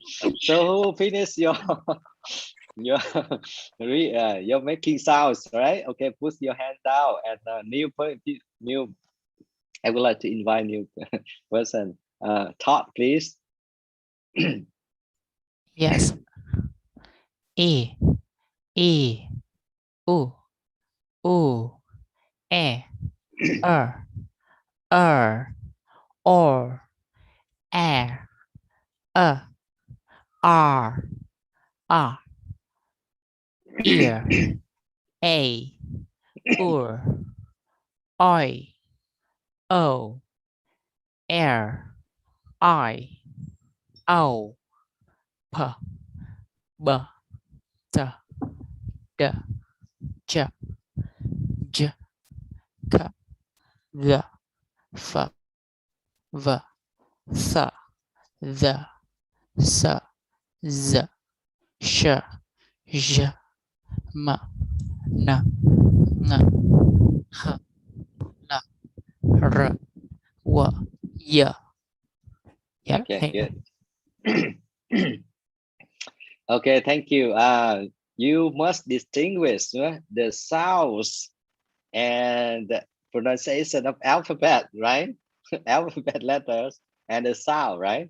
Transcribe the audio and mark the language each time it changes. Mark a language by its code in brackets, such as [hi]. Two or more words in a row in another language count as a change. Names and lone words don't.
[en] So who finished your you're making sounds, right? Okay, put your hand down, and new. I would like to invite new person. Todd, please. Yes. E, U, E, O, R, ear, A, I, O, R, I, O, P, B, T, D, Ch, J, K, G, F, V, S, Z, S, Z, Sh, J, M, N, Ng, H, L, R, W, Y. Yeah, Okay, good. Okay, thank you. You must distinguish the sounds and the pronunciation of alphabet, right? Alphabet letters and the sound, right?